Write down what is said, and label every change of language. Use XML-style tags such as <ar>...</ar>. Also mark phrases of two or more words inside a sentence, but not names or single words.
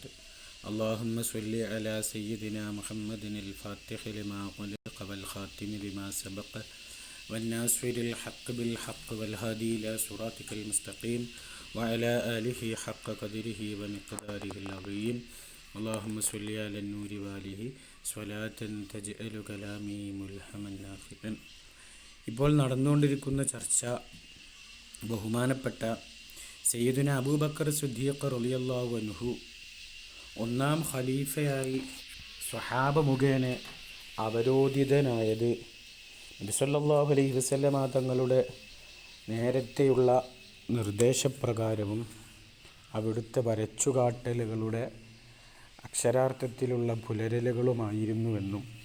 <ar>اللهم صل على سيدنا محمد الفاتح لما أغلق والخاتم لما سبق والناصر الحق بالحق والهادي إلى صراطك المستقيم وعلى آله حق قدره ومقداره العظيم. اللهم صل على النور وآله صلاة تجعل كلامي ملهما نافعا.</ar> <ml>ഇപ്പോൾ നടന്നുകൊണ്ടിരിക്കുന്ന ചർച്ച ബഹുമാനപ്പെട്ട സയ്യിദുന അബൂബക്കർ സിദ്ദീഖ്</ml> <ar>رضي الله عنه</ar> <ml>ഒന്നാം ഖലീഫയായി സ്വഹാബ മുഖേന അവരോധിതനായത് നബി</ml> <ar>صلى الله عليه وسلم</ar> <ml>തങ്ങളുടെ നേരത്തെയുള്ള നിർദ്ദേശപ്രകാരവും അവിടുത്തെ വരച്ചുകാട്ടലുകളുടെ അക്ഷരാർത്ഥത്തിലുള്ള പുലരലുകളുമായിരുന്നുവെന്നും</ml>